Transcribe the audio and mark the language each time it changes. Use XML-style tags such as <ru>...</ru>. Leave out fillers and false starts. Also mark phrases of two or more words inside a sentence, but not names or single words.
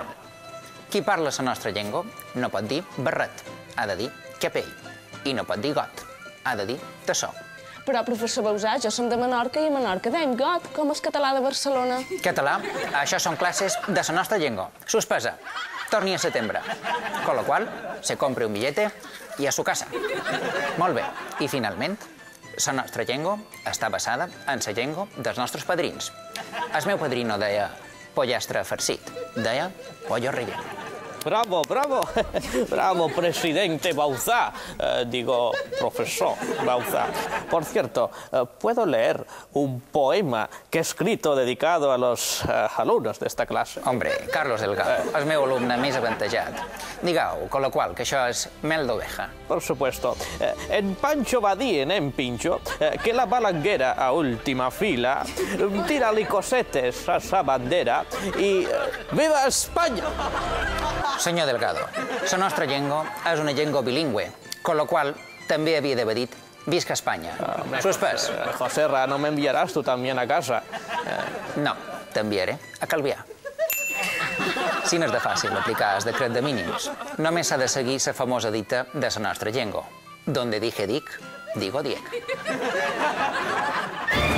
<ca>Qui parla la nostra llengua no pot dir barret, ha de dir capell. I no pot dir got, ha de dir tassó. Però, professor Bauzà, jo som de Menorca i a Menorca dèiem got, com el català de Barcelona. Català? Això són classes de la nostra llengua. Suspesa. Torni a setembre.</ca> <es>Con lo qual, se compre un billete i a su casa.</es> <ca>Molt bé. I finalment, la nostra llengua està basada en la llengua dels nostres padrins. El meu padrí no deia pollastre farcit, deia</ca> <es>pollo relleno. Bravo, bravo, bravo, presidente Bauzá, digo, profesor Bauzá. Por cierto, ¿puedo leer un poema que he escrito dedicado a los alumnos de esta clase?</es> <ca>Hombre, Carlos Delgado, el meu alumne més avantatjat. Digueu,</ca> <es>con lo qual,</es> <ca>que això és mel d'oveja.</ca> <es>Por supuesto.</es> <ca>En Pancho va dient, en Pincho, que la balanguera a última fila tira-li cosetes a sa bandera i ¡viva Espanya! Senyor Delgado, la nostra llengua és una llengua bilingüe,</ca> <es>con lo qual</es> <ca>també havia d'haver dit visca Espanya. Suspès. José Ra, no m'enviaràs tu també a casa? No, t'enviaré a Calvià. Si no és de fàcil aplicar el decret de mínims, només s'ha de seguir la famosa dita de la nostra llengua.</ca> <es>Donde dije dic, digo diec.</es>